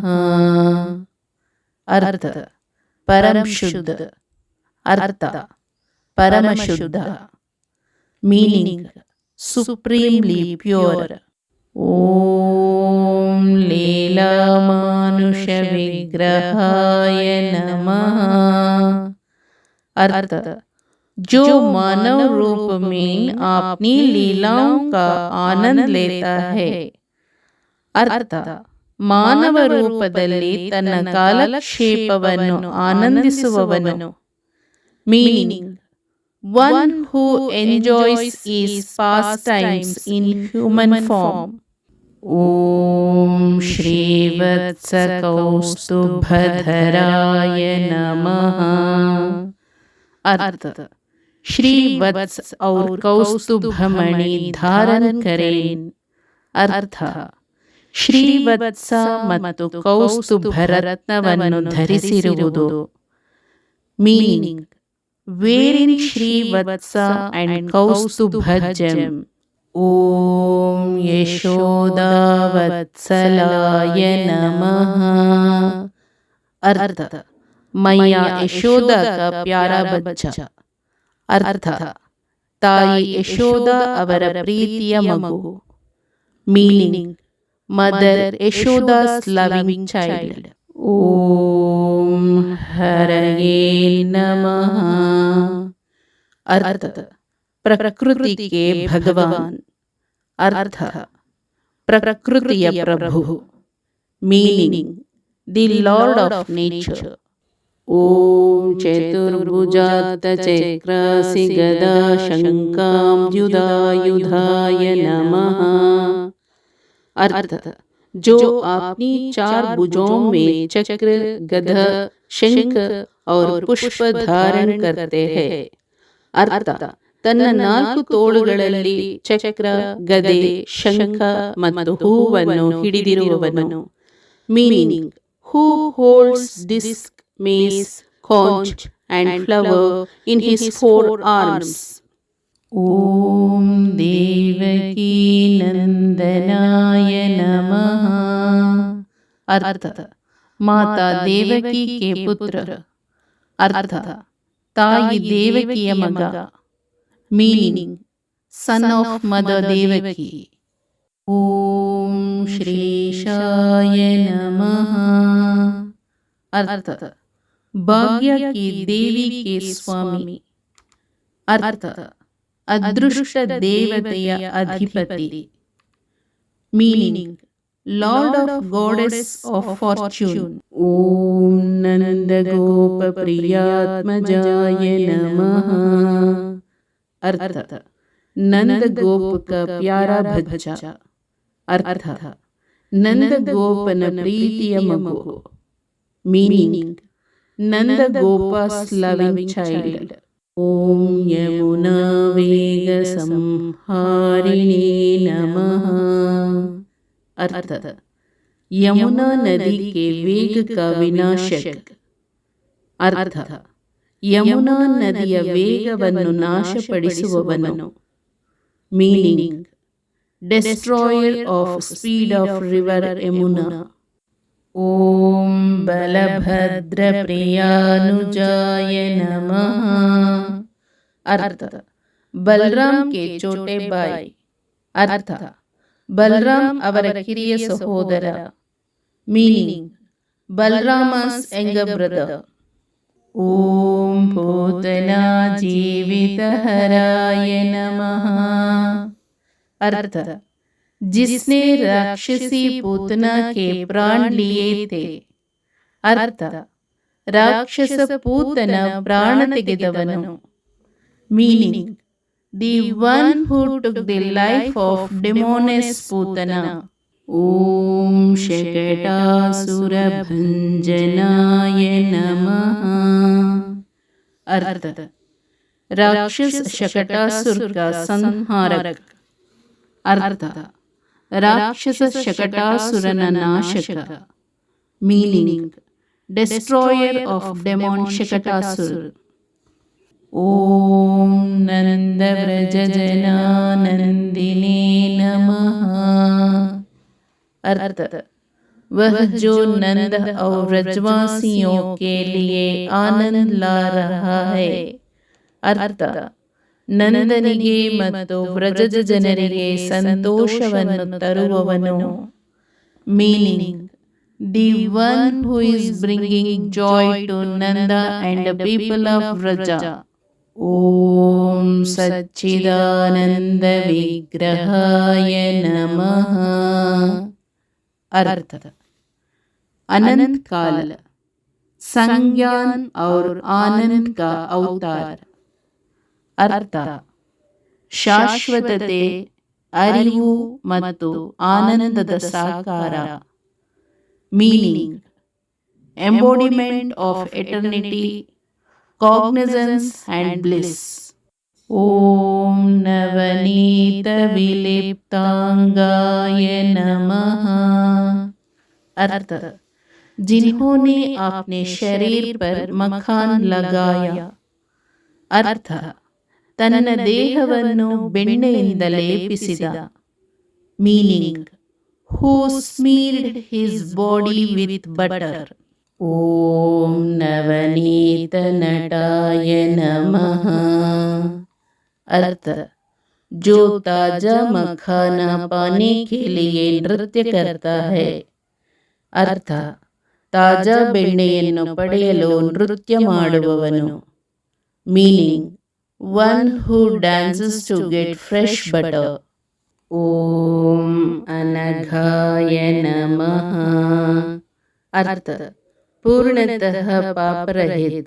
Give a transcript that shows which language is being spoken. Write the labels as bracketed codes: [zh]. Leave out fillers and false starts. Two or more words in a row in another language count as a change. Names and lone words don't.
[hi] अर्थ: परम शुद्ध. [kn] ಅರ್ಥ: ಪರಮಶುದ್ಧ. [en] Meaning: supremely pure. [sa] ಓಂ ಲೀಲಾಮಾನುಷ ವಿಗ್ರಹಾಯ ನಮಃ. [hi] अर्थ जो मानव रूप में अपनी लीलाओं का आनंद लेता है. [kn] अर्थ ಮಾನವ ರೂಪದಲ್ಲಿ ತನ್ನ ಕಾಲಕ್ಷೇಪವನ್ನು ಆನಂದಿಸುವವನು. [en] Meaning: one who enjoys his pastimes in human form. [sa] ಓಂ ಶ್ರೀವತ್ಸ ಕೌಸ್ತುಭಧರಾಯ ನಮಃ. [hi] अर्थ श्रीवत्स और कौस्तुभमणि धारण करें. [kn] अर्थ ಶ್ರೀವತ್ಸ ಮತ್ತು ಕೌಸ್ತುಭರತ್ನವನ್ನು ಧರಿಸಿರುವುದು. [en] Meaning: wearing Shrivatsa and Kaustubha gem. [sa] ಓಂ ಯಶೋದಾವತ್ಸಲಾಯ ನಮಃ. [hi] अर्थ मैया यशोदा का प्यारा बच्चा. [kn] अर्थ ताई यशोदा ಅವರ ಪ್ರೀತಿಯ ಮಗು. [en] Meaning: Mother Yashoda's loving child. [sa] ಓಂ ಹರಯೇ ನಮಃ. [hi] अर्थ प्रकृति के भगवान. [kn] अर्थ ಪ್ರಕೃತಿಯ ಪ್ರಭು. [en] Meaning: the Lord of nature. [sa] ಓಂ ಚತುರ್ಭುಜಾತ ಚಕ್ರಾಸಿ ಗದಾ ಶಂಕಾಂಬ್ಯುಧಾಯುಧಾಯ ನಮಃ. [hi] अर्थ जो अपनी चार भुजों में चक्र, गदा, शंख और पुष्प धारण करते हैं. [kn] अर्थ ತನ್ನ ನಾಲ್ಕು ತೋಳುಗಳಲ್ಲಿ ಚಕ್ರ, ಗದೆ, ಶಂಖ ಮತ್ತು ಹೂವನ್ನು ಹಿಡಿದಿರುವವನು. [en] Meaning: who holds disc, mace, conch and flower in his four arms. [sa] ಓಂ ದೇವಕೀ ನಂದನಾಯ ನಮಃ. [hi] अर्थ माता देवकी के पुत्र. [kn] अर्थ ತಾಯಿ ದೇವಕಿಯ ಮಗ. [en] Meaning: son of Mother Devaki. [sa] ಓಂ ಶ್ರೀಶಾಯ ನಮಃ. [hi] अर्थ भाग्य की देवी के स्वामी. [kn] अर्थ ಅದೃಷ್ಟ ದೇವತೆಯ ಅಧಿಪತಿ. [en] ಮೀನಿಂಗ್: Lord of Goddess of Fortune. [sa] Om Nanda Gopa Priyatmajaya Namaha. [hi] अर्थ नंद गोप का प्यारा बच्चा. [kn] ಅರ್ಥ ನಂದ ಗೋಪನ ಪ್ರೀತಿಯ ಮಗು. [en] Meaning Nanda Gopa's loving child. [sa] Om Yamuna Vega Samharini Namaha. [hi] अर्थ यमुना नदी के वेग का विनाशक. [kn] अर्थ ಯಮುನಾ ನದಿಯ ವೇಗವನ್ನು ನಾಶಪಡಿಸುವವನು. [en] Meaning destroyer of speed of river Yamuna. [sa] ಓಂ ಬಲಭದ್ರ ಪ್ರಿಯಾನುಜಾಯ ನಮಃ. [hi] अर्थ बलराम के छोटे भाई. [kn] अर्थ ಬಲರಾಮ್ ಅವರ ಕಿರಿಯ ಸಹೋದರ. [en] Meaning Balarama's younger brother. [sa] ಓಂ ಪೂತನಾ जीवितहराय नमः. [hi] अर्थ जिसने राक्षसी पूतना के प्राण लिए थे. [kn] अर्थ ರಾಕ್ಷಸ ಪೂತನ ಪ್ರಾಣ ತೆಗೆದವನು. [en] Meaning the one who took the life of demoness Putana. [sa] ಓಂ ಶಕಟಾಸುರ ಭಂಜನಾಯ ನಮಃ. [hi] अर्थ राक्षस शकटासुर का संहारक. [kn] अर्थ राक्षस शकटासुरನ ನಾಶಕ. [en] Meaning destroyer of demon Shakatasura. [sa] ಓಂ ನಂದ ವ್ರಜ ಜನಾನಂದಿನೇ ನಮಃ. [hi] अर्थ वह जो नंद और व्रजवासियों के लिए आनंद ला रहा है. [kn] अर्थ ನಂದನಿಗೆ ಮತ್ತು ವ್ರಜದ ಜನರಿಗೆ ಸಂತೋಷವನ್ನು ತರುವವನು. [en] Meaning the one who is bringing joy to Nanda and people of Vraja. [sa] ಓಂ ಸಚ್ಚಿದಾನಂದ ವಿಗ್ರಹಾಯ ನಮಃ. [hi] अर्थ अनंत काल संज्ञान और आनंद का अवतार. [kn] अर्थ ಶಾಶ್ವತತೆ, ಅರಿವು ಮತ್ತು ಆನಂದದ ಸಾಕಾರ. [en] Meaning embodiment of eternity, cognisance and bliss. [sa] ಓಂ ನವನೀತ ವಿಲಿಪ್ತಾಂಗಾಯ ನಮಃ. [hi] अर्थ जिन्होंने अपने शरीर पर मखान लगाया. [kn] अर्थ ತನ್ನ ದೇಹವನ್ನು ಬೆಣ್ಣೆಯಿಂದ ಲೇಪಿಸಿದ. [en] Meaning who smeared his body with butter. [sa] ಓಂ ನವನೀತ ನಟಾಯ ನಮಃ. [hi] अर्थ जो ताजा मखाना पाने के लिए नृत्य करता है. [kn] अर्थ ತಾಜಾ ಬೆಣ್ಣೆಯನ್ನು ಪಡೆಯಲು ನೃತ್ಯ ಮಾಡುವವನು. [en] Meaning one who dances to get fresh butter. [sa] ಓಂ ಅನಘಾಯ ನಮಃ. [hi] अर्थ पूर्णतः पापरहित.